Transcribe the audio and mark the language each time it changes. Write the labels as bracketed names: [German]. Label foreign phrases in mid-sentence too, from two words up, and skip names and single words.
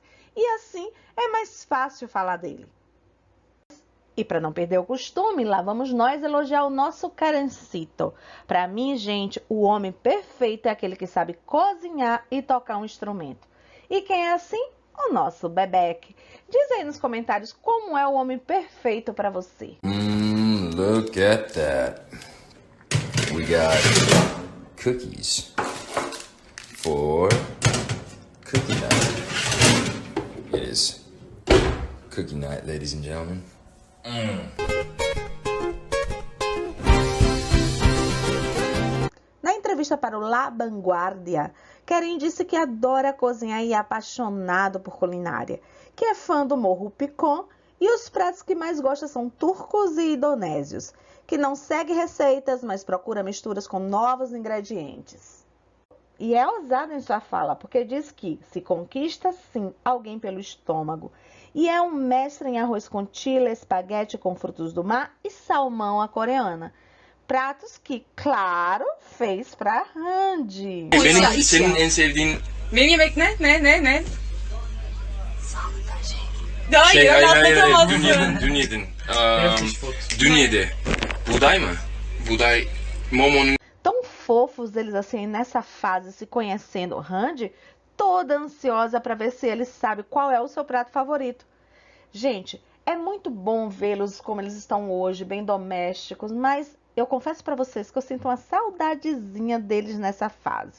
[Portuguese] E assim é mais fácil falar dele. E para não perder o costume, lá vamos nós elogiar o nosso Kerencito. Para mim, gente, o homem perfeito é aquele que sabe cozinhar e tocar um instrumento. E quem é assim? O nosso Bebek. Diz aí nos comentários como é o homem perfeito para você. [English] Look at that. We got cookies for cookie night. It is cookie night, ladies and gentlemen. [Portuguese] Na entrevista para o La Vanguardia, Keren disse que adora cozinhar e é apaixonado por culinária, que é fã do Morro Picon e os pratos que mais gosta são turcos e indonésios, que não segue receitas, mas procura misturas com novos ingredientes. E é ousado em sua fala, porque diz que se conquista sim alguém pelo estômago. E é um mestre em arroz com chile, espaguete com frutos do mar e salmão à coreana. Pratos que, claro, fez para Randy. [Turkish] Senin en sevdiğin Benim yemek ne? Ne? Hayır, şey, öyle hayır, atlatamazsın. dün yedin. Dün yedi. Buğday mı? buday Momo'nun [Portuguese] Tão fofos eles assim nessa fase se conhecendo. Randy toda ansiosa para ver se ele sabe qual é o seu prato favorito. Gente, é muito bom vê-los como eles estão hoje, bem domésticos, mas eu confesso para vocês que eu sinto uma saudadezinha deles nessa fase.